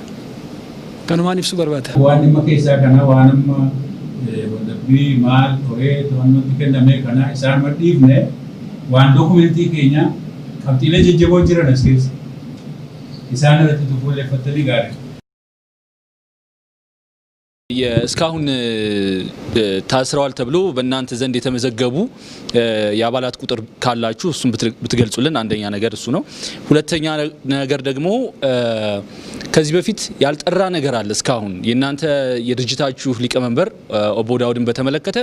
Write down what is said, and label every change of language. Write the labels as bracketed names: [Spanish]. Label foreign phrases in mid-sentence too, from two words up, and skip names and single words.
[Oromo] Kanumaan ibsu barbaada. Waan dhimma keessaa kana waan amma waldhabbii maal qoree to'annootti kenname kana isaan madhiifne waan dookumentii keenya qabxiilee jajjaboo jiran as keessa isaan irratti fuulleeffatanii gaarii. [Amharic] እስካሁን ታስረዋል ተብሎ በእናንተ ዘንድ የተመዘገቡ የአባላት ቁጥር ካላችሁ እሱን ብትገልጹልን አንደኛ ነገር እሱ ነው ሁለተኛ ነገር ደግሞ ከዚህ በፊት ያልጠራ ነገር አለ እስካሁን የእናንተ የድርጅታችሁ ሊቀመንበር ኦቦ ዳውድን በተመለከተ